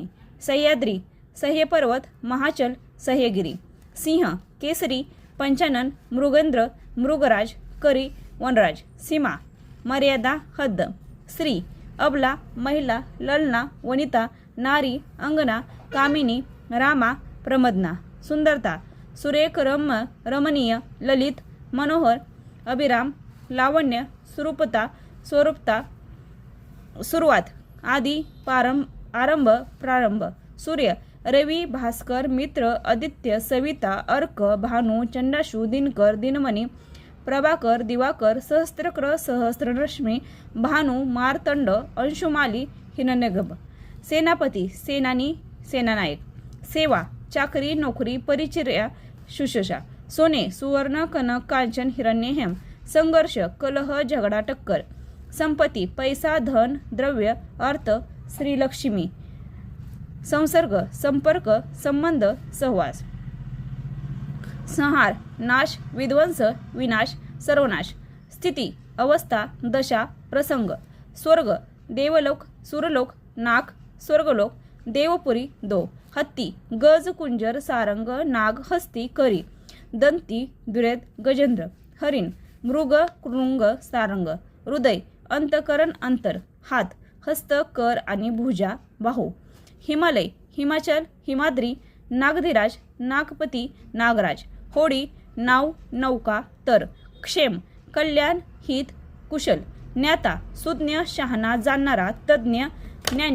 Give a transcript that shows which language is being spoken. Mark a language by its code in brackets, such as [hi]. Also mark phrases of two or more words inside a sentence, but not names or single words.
[mr] सह्याद्री, सह्यपर्वत, महाचल, सह्यगिरी. सिंह, केसरी, पंचानन, मृगेंद्र, मृगराज, करी, वनराज. सीमा, मर्यादा, हद्द. स्त्री, अबला, महिला, ललना, वनिता, नारी, अंगना, कामिनी, रामा, प्रमदना. सुंदरता, सुरेख, रमणीय, ललित, मनोहर, अभिराम, लावण्य, सुरूपता, स्वरूपता. सुरुवात, आदि, आरंभ, प्रारंभ. सूर्य, रवी, भास्कर, मित्र, आदित्य, सविता, अर्क, भानु, चंडाशू, दिनकर, दिनमणी, प्रभाकर, दिवाकर, सहस्त्रक्र, सहस्त्ररश्मी, भानु, मार्तंड, अंशुमाली, हिरण्यगर्भ. सेनापती, सेनानी, सेनानायक. सेवा, चाकरी, नोकरी, परिचर्या, शुश्रूषा. सोने, सुवर्ण, कनक, कांचन, हिरण्य, हेम. संघर्ष, कलह, झगडा, टक्कर. संपत्ती, पैसा, धन, द्रव्य, अर्थ, श्रीलक्ष्मी. संसर्ग, संपर्क, संबंध, सहवास. संहार, नाश, विध्वंस, विनाश, सर्वनाश. स्थिती, अवस्था, दशा, प्रसंग. स्वर्ग, देवलोक, सुरलोक नाक स्वर्गलोक देवपुरी दो हत्ती गज कुंजर सारंग नाग हस्ती करी दंती दुरेद गजेंद्र हरिण मृग कृंग सारंग हृदय अंतकरण अंतर हात हस्त कर आणि भुजा बाहू हिमालय हिमाचल हिमाद्री नागधिराज नागपती नागराज होडी नाव नौका तर क्षेम कल्याण हित कुशल ज्ञाता सुज्ञ शहाणा जाणणारा तज्ज्ञ ज्ञानी।